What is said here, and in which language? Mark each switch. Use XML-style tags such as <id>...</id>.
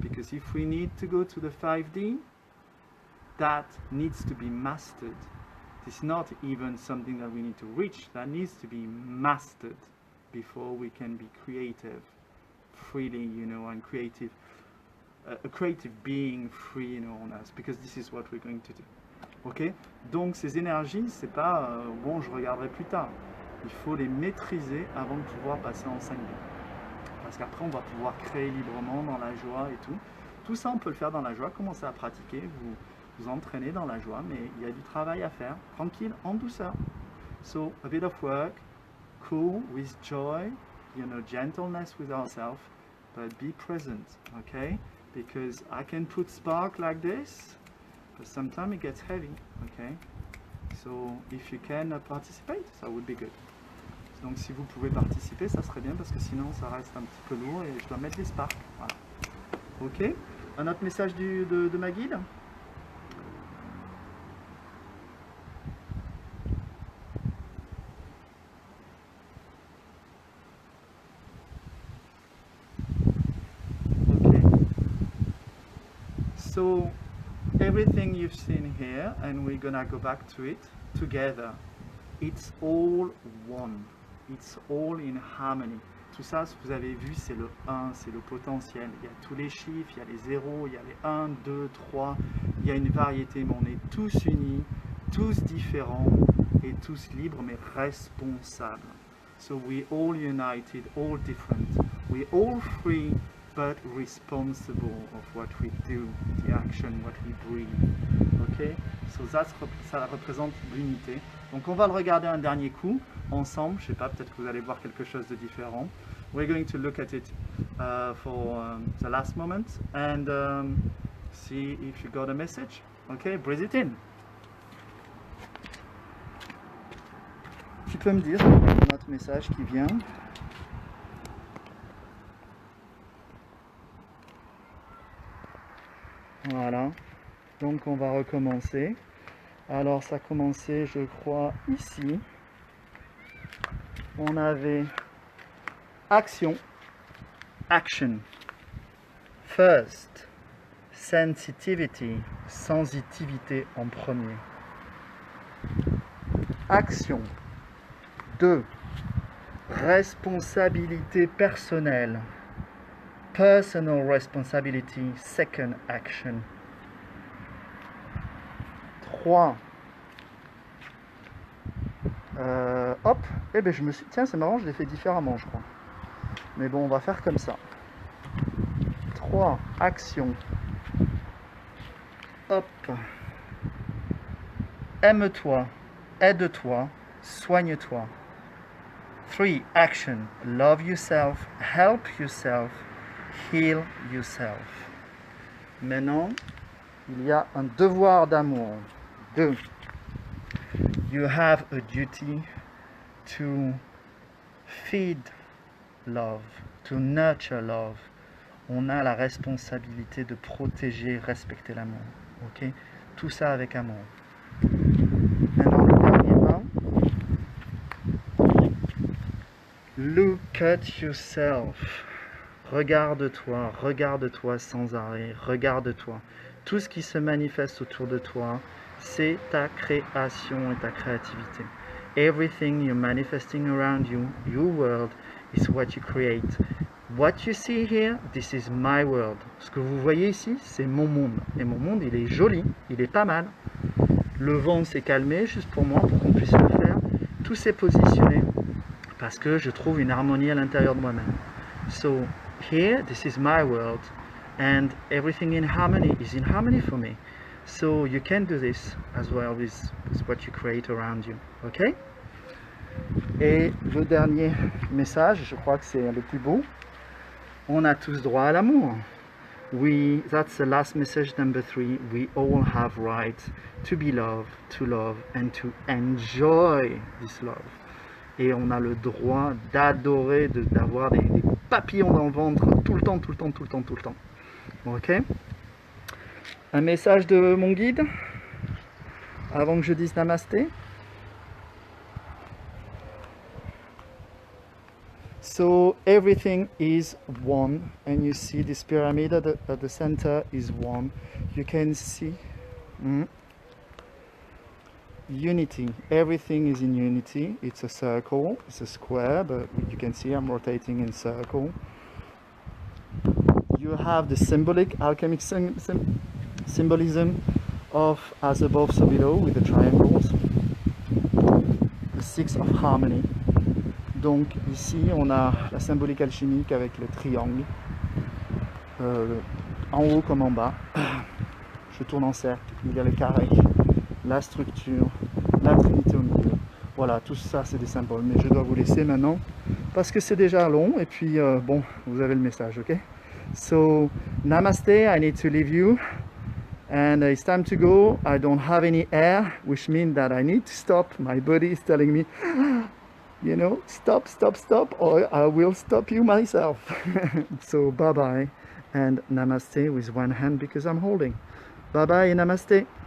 <en>Because if we need to go to the 5D, that needs to be mastered. It's not even something that we need to reach, that needs to be mastered before we can be creative freely, and creative, a creative being free, on us, because this is what we're going to do. Ok?</en> <fr>Donc ces énergies, c'est pas bon, je regarderai plus tard. Il faut les maîtriser avant de pouvoir passer en 5D. Parce qu'après, on va pouvoir créer librement dans la joie et tout. Tout ça, on peut le faire dans la joie, commencer à pratiquer, vous entraîner dans la joie, mais il y a du travail à faire, tranquille, en douceur.</fr> <en>So, a bit of work, cool, with joy, gentleness with ourselves, but be present, okay? Because I can put spark like this, but sometimes it gets heavy, okay? So, if you can participate, that would be good.</en> <fr>Donc si vous pouvez participer, ça serait bien parce que sinon ça reste un petit peu lourd et je dois mettre des sparks. Voilà. Ok. Un autre message de ma guide.</fr> <en>Okay. So everything you've seen here, and we're gonna go back to it together. It's all one. It's all in harmony.</en> <fr>Tout ça, ce que vous avez vu, c'est le 1, c'est le potentiel. Il y a tous les chiffres, il y a les 0, il y a les 1, 2, 3. Il y a une variété, mais on est tous unis, tous différents et tous libres, mais responsables.</fr> <en>So we all united, all different. We all free, but responsible of what we do, the action, what we breathe. Okay?</en> <fr>So ça représente l'unité. Donc on va le regarder un dernier coup ensemble. Je sais pas, peut-être que vous allez voir quelque chose de différent.</fr> <en>We're going to look at it for the last moment and see if you got a message. Okay, breathe it in.</en> <fr>Tu peux me dire notre message qui vient? Voilà. Donc on va recommencer. Alors ça a commencé, je crois, ici. On avait action, action.</fr> <en>First, sensitivity,</en> <fr>sensitivité en premier. Action. 2. Responsabilité personnelle.</fr> <en>Personal responsibility, second action.</en> <fr>3. Hop, eh ben je me suis... Tiens, c'est marrant, je l'ai fait différemment, je crois. Mais bon, on va faire comme ça. 3. Action. Hop. Aime-toi, aide-toi, soigne-toi. 3. Action.</fr> <en>Love yourself, help yourself, heal yourself.</en> <fr>Maintenant, il y a un devoir d'amour. 2.</fr> <en>You have a duty to feed love, to nurture love.</en> <fr>On a la responsabilité de protéger, respecter l'amour. Ok? Tout ça avec amour. Maintenant, le dernier un.</fr> <en>Look at yourself.</en> <fr>Regarde-toi, regarde-toi sans arrêt, regarde-toi. Tout ce qui se manifeste autour de toi, c'est ta création et ta créativité.</fr> <en>Everything you're manifesting around you, your world, is what you create. What you see here, this is my world.</en> <fr>Ce que vous voyez ici, c'est mon monde. Et mon monde, il est joli, il est pas mal. Le vent s'est calmé juste pour moi, pour qu'on puisse le faire. Tout s'est positionné parce que je trouve une harmonie à l'intérieur de moi-même.</fr> <en>So, here, this is my world. And everything in harmony is in harmony for me. So you can do this as well with what you create around you. Ok?</en> <fr>Et le dernier message, je crois que c'est le plus beau. On a tous droit à l'amour.</fr> <en>That's the last message, number 3. We all have right to be loved, to love, and to enjoy this love.</en> <fr>Et on a le droit d'adorer, d'avoir des papillons dans le ventre tout le temps, tout le temps, tout le temps, tout le temps. Ok? Un message de mon guide avant que je dise namasté.</fr> <en>So everything is one, and you see this pyramid at the center is one. You can see unity. Everything is in unity. It's a circle, it's a square, but you can see I'm rotating in circle. You have the symbolic, alchemic symbolism of as above so below with the triangles. The 6 of harmony.</en> <fr>Donc ici on a la symbolique alchimique avec le triangle, en haut comme en bas. Je tourne en cercle, il y a le carré, la structure, la trinité au milieu. Voilà, tout ça c'est des symboles, mais je dois vous laisser maintenant parce que c'est déjà long et puis bon, vous avez le message, ok?</fr> <en>So, namaste, I need to leave you and it's time to go. I don't have any air, which means that I need to stop. My body is telling me you know, stop, stop, stop, or I will stop you myself. So bye bye and namaste with one hand because I'm holding. Bye bye, namaste.</en>